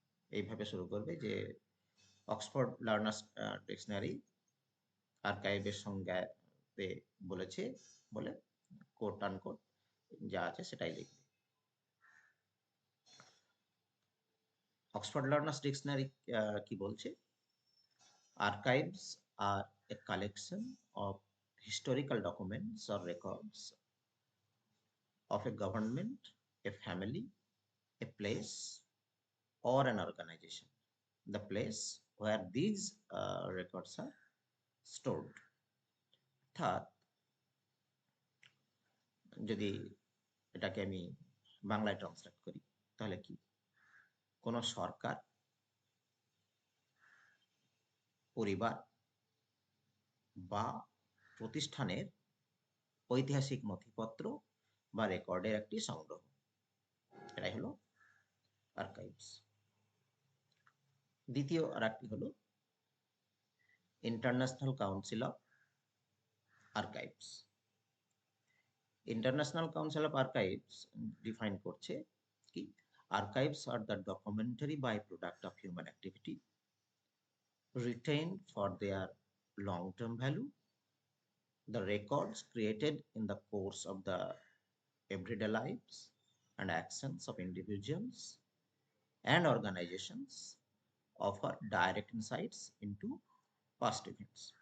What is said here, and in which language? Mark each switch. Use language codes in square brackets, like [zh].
[bn] এইভাবে শুরু করবে যে অক্সফোর্ড লার্নার্স ডিকশনারি আর্কাইভের সংজ্ঞাতে বলেছে বলে কোট আনকোট যা আছে সেটাই লিখবে। অক্সফোর্ড লার্নার্স ডিকশনারি কি বলছে? [en] Archives are a collection of historical documents or records of a government, a family, a place, or an organization. The place where these records are stored. [bn] অর্থাৎ যদি এটাকে আমি বাংলায় ট্রান্সলেট করি তাহলে কি, কোনো সরকার, পরিবার বা প্রতিষ্ঠানের ঐতিহাসিক নথিপত্র বা রেকর্ডের একটি সংগ্রহ, এটাই হলো আর্কাইভস। দ্বিতীয় আর একটি হলো international council of archives. [en] International Council of Archives [bn] define করছে কি, [en] Archives are the documentary byproduct of human activity retained for their long-term value. The records created in the course of the everyday lives and actions of individuals and organizations offer direct insights into past events.